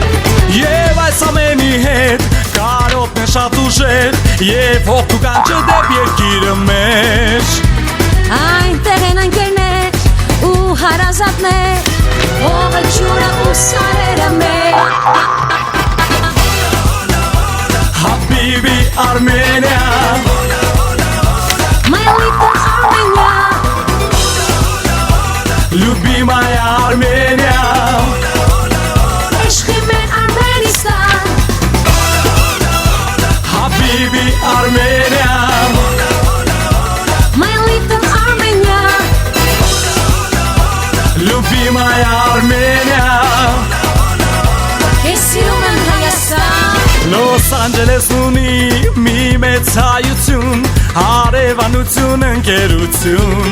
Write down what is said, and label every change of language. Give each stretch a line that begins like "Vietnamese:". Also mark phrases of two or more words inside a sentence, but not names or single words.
Armenian: Եվ այս ամենի հետ կարոտն է շատ ուժեղ, և հոգու կանչը դեպ երկիրը մեր։ Այնտեղ են ընկերներ ու հարազատներ, հողը ջուրը ու սարերը մեր։
Arabic: Habibi Armenia,
English: My little Armenia,
Russian: любимая Armenia,
Azerbaijani: Eşkı men Armenistan,
Arabic: Habibi Armenia,
English: My little Armenia,
Russian: любимая Armenia,
Armenian: Ես սիրում եմ Հայաստան։ Los Angeles ունի մի մեծ հայություն, հարևանություն ընկերություն։